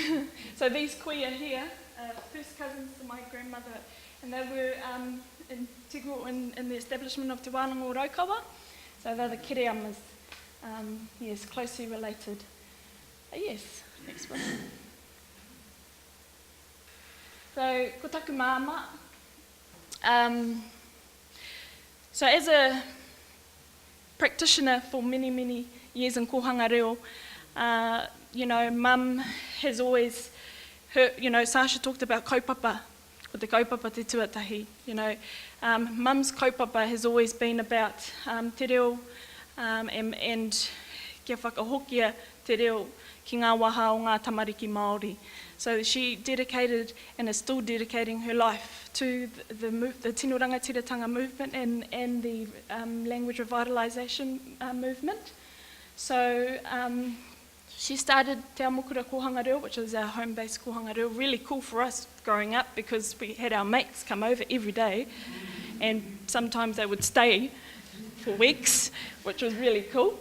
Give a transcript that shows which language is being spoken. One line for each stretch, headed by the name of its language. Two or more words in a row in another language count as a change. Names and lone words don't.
English: So these kuia here, first cousins to my grandmother, and they were integral in the establishment of Te Wānanga o Raukawa. So they're the Kereamas, yes, closely related. Yes, next one. So
Māori: ko taku māma.
English: So as a practitioner for many, many years in
Māori: kohanga reo,
English: mum has always, Sasha talked about kaupapa,
Māori: ko te kaupapa te tuatahi.
English: Mum's kaupapa has always been about
Māori: te reo,
English: and
Māori: kia whakahokia te reo ki ngā waha o ngā tamariki Māori.
English: So she dedicated and is still dedicating her life to the
Māori: Tino Rangatiratanga
English: movement and the language revitalisation movement. So she started Te Amokura Kohanga Reo, which is our home-based
Māori: Kohanga Reo,
English: really cool for us growing up because we had our mates come over every day and sometimes they would stay for weeks, which was really cool.